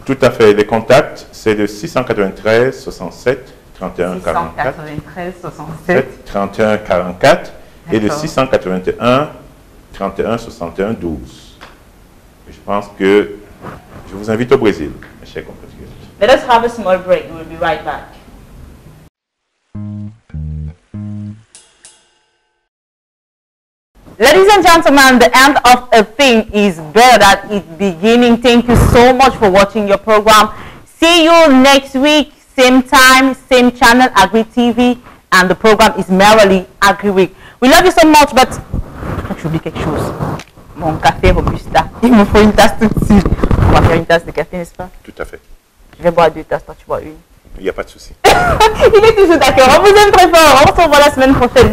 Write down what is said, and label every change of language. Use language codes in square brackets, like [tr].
[fr] Tout à fait. Les contacts, c'est le 693 67 31 44. 693 67 31 44 et le 681 31 61 12. Et je pense que je vous invite au Brésil, mes chers compatriotes. [en] Let us have a small break. We'll be right back. Ladies and gentlemen, the end of a thing is better than its beginning. Thank you so much for watching your program. See you next week, same time, same channel, Agri TV, and the program is merely Agri Week. We love you so much, but [fr] je oublie quelque chose. Mon café Robusta, il me faut une tasse tout de suite. On va faire une tasse de café, n'est-ce pas? Tout à fait. Je vais boire 2 tasses, toi tu bois une. Il n'y a pas de souci. Il est toujours d'accord. On vous aime très fort. On se revoit la semaine prochaine.